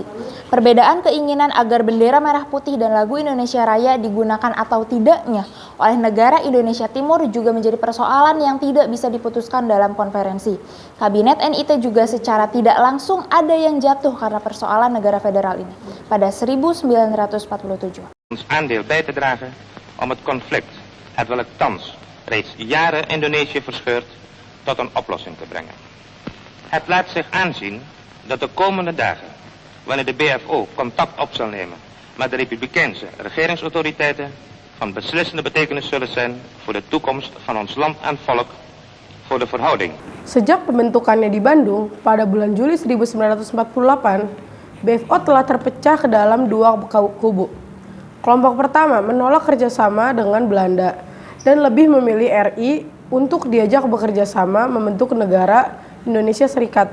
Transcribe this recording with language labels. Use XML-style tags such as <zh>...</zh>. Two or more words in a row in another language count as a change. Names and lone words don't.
<id>Perbedaan keinginan agar bendera merah putih dan lagu Indonesia Raya digunakan atau tidaknya oleh negara Indonesia Timur juga menjadi persoalan yang tidak bisa diputuskan dalam konferensi. Kabinet NIT juga secara tidak langsung ada yang jatuh karena persoalan negara federal ini pada 1947.</id> <nl>Ons aandeel bij te dragen om het conflict, het welk thans reeds jaren Indonesië verscheurt, tot een oplossing te brengen. Het laat zich aanzien dat de komende dagen, wanneer de BFO contact op zal nemen met de Republikeinse regeringsautoriteiten, van beslissende betekenis zullen zijn voor de toekomst van ons land en volk, voor de verhouding.</nl> <id>Sejak pembentukannya di Bandung pada bulan Juli 1948, BFO telah terpecah ke dalam dua kubu. Kelompok pertama menolak kerjasama dengan Belanda dan lebih memilih RI untuk diajak bekerja sama membentuk negara Indonesia Serikat.</id>